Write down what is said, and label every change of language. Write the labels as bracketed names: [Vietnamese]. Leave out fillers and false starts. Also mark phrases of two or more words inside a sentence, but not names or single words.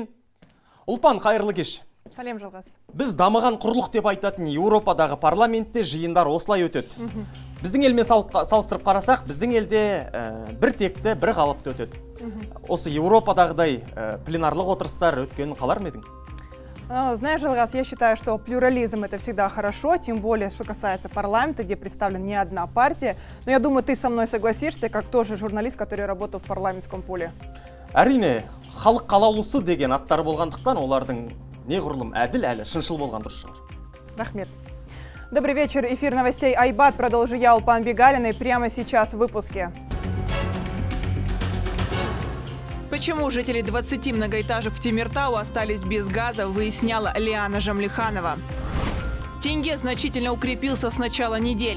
[Kazakh] Ұлпан, қайырлы кеш. Сәлем Жалғас. Біз дамыған құрлық деп айтатын Еуропадағы парламентте жиындар осылай өтеді. Біздің елмен салыстырып қарасақ, біздің елде бір текті, бір қалыпты өтеді. Осы Еуропадағыдай пленарлық отырыстар өткенін қалар ма едің? [Russian] Знаешь, Жалгас, я считаю, что плюрализм это всегда хорошо, тем более, что касается парламента, где представлена не одна партия. Но я думаю, ты со мной согласишься, как тоже журналист, который работал в парламентском поле. [Kazakh] Әрине, халық қалаулысы деген аттар болғандықтан, олардың неғұрлым әділ әлі шыншыл болған дұрыс шығар. Рахмет. [Russian] Добрый вечер. Эфир новостей Айбат. Продолжу я, Улпан Бегалина, и прямо сейчас в выпуске. Почему жители 20 многоэтажек в Темиртау остались без газа, выясняла Лиана Жамлиханова. Тенге значительно укрепился с начала недели.